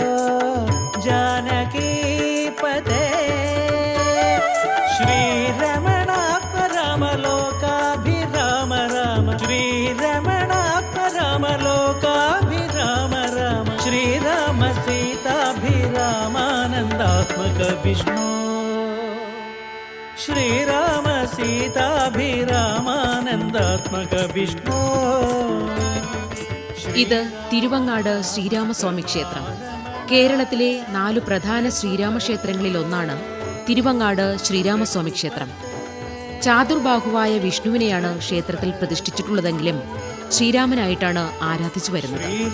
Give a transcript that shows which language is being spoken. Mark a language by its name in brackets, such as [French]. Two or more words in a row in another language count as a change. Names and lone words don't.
[Sanskrit] जानकीपते श्रीरमणात्म राम लोकाभिराम राम श्रीरमणात्म राम लोकाभिराम राम श्रीराम सीताभिरामानन्दात्मक विष्णु श्रीराम सीताभिरामानन्दात्मക വിഷ്ണു. [Malayalam] ഇത് തിരുവങ്ങാട് ശ്രീരാമസ്വാമി ക്ഷേത്രം. കേരളത്തിലെ 4 പ്രധാന ശ്രീരാമക്ഷേത്രങ്ങളിൽ ഒന്നാണ് തിരുവങ്ങാട് ശ്രീരാമസ്വാമി ക്ഷേത്രം. ചാതുർബാഹുവായ വിഷ്ണുവിനെയാണ് ക്ഷേത്രത്തിൽ പ്രതിഷ്ഠിച്ചിട്ടുള്ളതെങ്കിലും ശ്രീരാമനായിട്ടാണ് ആരാധിച്ചു വരുന്നത്.